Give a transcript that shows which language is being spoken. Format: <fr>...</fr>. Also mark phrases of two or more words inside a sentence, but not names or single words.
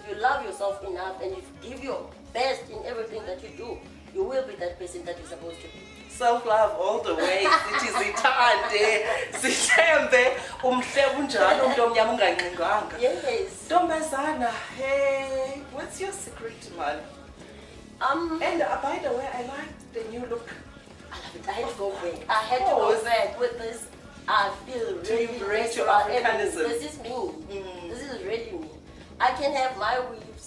<en>love yourself enough and you give your best in everything that you do, you will be that person that you're supposed to be. Self-love all the way.</en> <zu>Sithi zithande, sithembe, umhle unjalo umuntu omnyama unganqingwanga.</zu> <en>Yes.</en> <zu>Ntombazana,</zu> <en>hey, what's your secret, man? And by the way, I like the new look. I love it. I had to go back. I had to go back with this. I feel really embrace your natural. Africanism. This is me. This is really me. I can have my weaves.</en>